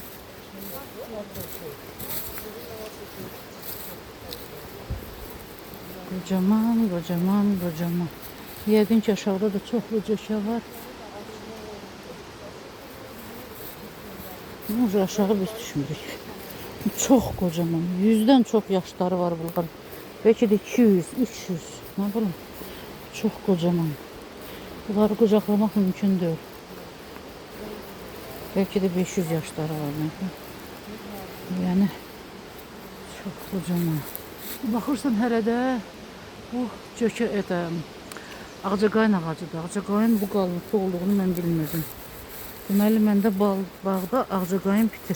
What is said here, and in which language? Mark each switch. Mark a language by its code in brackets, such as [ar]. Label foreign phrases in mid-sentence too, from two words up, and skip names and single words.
[az] Kocaman. Yəqin ki, aşağıda da çoxlu cökə var. Aşağı biz düşmürük. Çox kocaman. 100-dən çox yaşları var bunların. [tr] Belki de 200, 300. Ne bileyim. [az] Çox kocaman. Bunları qucaqlamaq mümkün deyil. Belki de 500 yaşları var. Yəni çox kocaman. Baxırsan hələ də bu cökə ağcaqayın ağacıdır. Ağcaqayın bu qalınlıqda olduğunu mən bilmirdim. Deməli, məndə bağda ağcaqayın bitir.